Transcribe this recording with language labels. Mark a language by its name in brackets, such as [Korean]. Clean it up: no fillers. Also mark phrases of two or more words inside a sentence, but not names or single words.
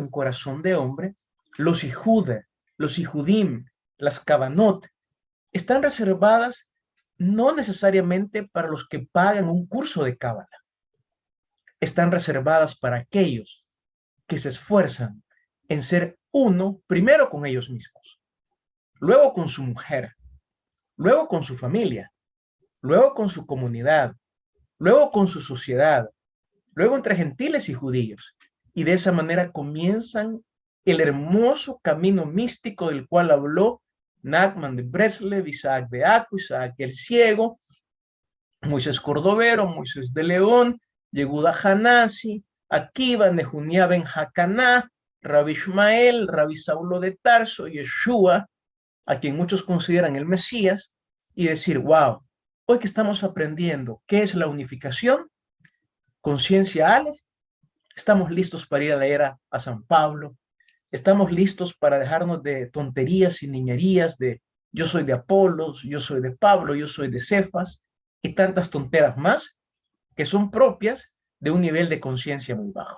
[Spanish] en corazón de hombre, los Ijuda, los Ijudim, las Kavanot, están reservadas no necesariamente para los que pagan un curso de Cábala, están reservadas para aquellos que se esfuerzan en ser uno, primero con ellos mismos, luego con su mujer, luego con su familia, luego con su comunidad, luego con su sociedad, luego entre gentiles y judíos. Y de esa manera comienzan el hermoso camino místico del cual habló Nachman de Breslev, Isaac de Acu, Isaac el Ciego, Moisés Cordovero, Moisés de León, Yehuda Hanasi, Akiva, Nehunia ben Hacaná, Rabbi Ishmael, Rabbi Saulo de Tarso, Yeshua, a quien muchos consideran el Mesías, y decir, wow, hoy que estamos aprendiendo qué es la unificación, conciencia Aleph, estamos listos para ir a leer a San Pablo, estamos listos para dejarnos de tonterías y niñerías de yo soy de Apolos, yo soy de Pablo, yo soy de Cefas, y tantas tonteras más que son propias de un nivel de conciencia muy bajo.